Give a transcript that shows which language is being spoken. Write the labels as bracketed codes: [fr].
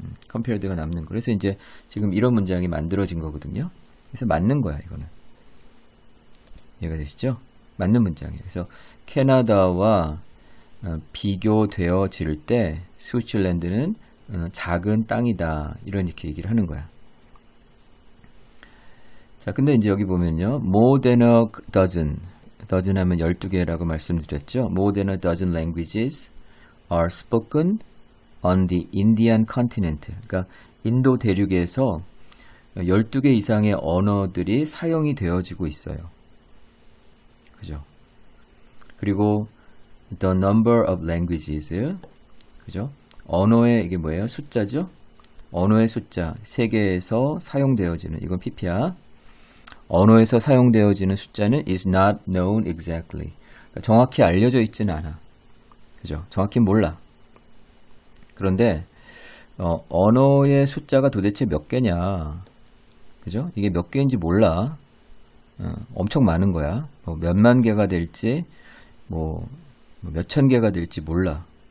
[ko] compared가 남는 거. 그래서 이제 지금 이런 문장이 만들어진 거거든요. 그래서 맞는 거야, 이거는. 이해가 되시죠? 맞는 문장이에요. 그래서 캐나다와 비교되어질 때 스위츠랜드는 작은 땅이다. 이렇게 얘기를 하는 거야. 자, 근데 이제 여기 보면요. more than a dozen 하면 12개라고 말씀드렸죠. [en] more than a dozen languages are spoken on the Indian continent. [ko] 그러니까 인도 대륙에서 12개 이상의 언어들이 사용이 되어지고 있어요. 그죠? [en] 그리고 the number of languages. [ko] 그죠? 언어의 이게 뭐예요? 숫자죠? 언어의 숫자. 세계에서 사용되어지는, 이건 pp야. 언어에서 사용되어지는 숫자는 [en] is not known exactly. [ko] 그러니까 정확히 알려져 있지는 않아. 그죠? 정확히 몰라. 그런데 언어의 숫자가 도대체 몇 개냐? 그죠? 이게 몇 개인지 몰라. 엄청 많은 거야. 뭐 몇만 개가 될지, 뭐 몇천 개가 될지 몰라.